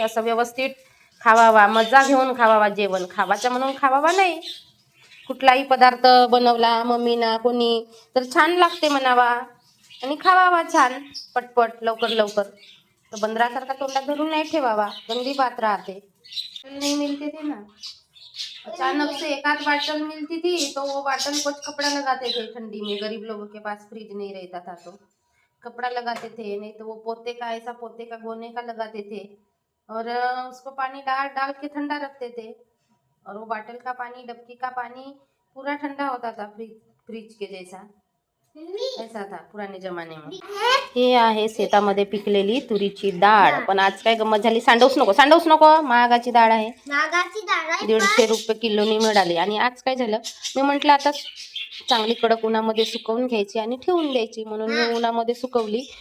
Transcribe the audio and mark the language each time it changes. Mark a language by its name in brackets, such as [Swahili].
[Marathi] असं व्यवस्थित खावावा, मजा घेऊन खावावा. जेवण खावायचं म्हणून खावावा नाही. कुठलाही पदार्थ बनवला मम्मीना कोणी तर छान लागते म्हणावा आणि खावावा छान पटपट लवकर लवकर. तर बंदरासारखा तोंडात धरून नाही ठेवावा, गंदी बात राहते. [Hindi] नहीं मिलते थे ना, अचानक से एक आध बाटल मिलती थी, तो वो बाटल कुछ कपड़ा लगाते थे ठंडी में, गरीब लोगों के पास फ्रिज नहीं रहता था तो कपड़ा लगाते थे, नहीं तो वो पोते का ऐसा पोते का गोने का लगाते थे, और उसको पानी डाल डाल के ठंडा रखते थे, और वो बॉटल का पानी, डबकी का पानी पूरा ठंडा होता था, फ्रिज के जैसा, ऐसा था पुराने जमाने में. [Marathi] हे आहे शेतामध्ये पिकलेली तुरीची डाळ. पण आज काय गंमत झाली, सांडवूच नको, महागाची डाळ आहे. 150 रुपये किलोनी मिळाली. आणि आज काय झालं, मी म्हटलं आता चांगली कडक उन्हामध्ये सुकवून घ्यायची आणि ठेवून द्यायची, म्हणून मी उन्हामध्ये सुकवली.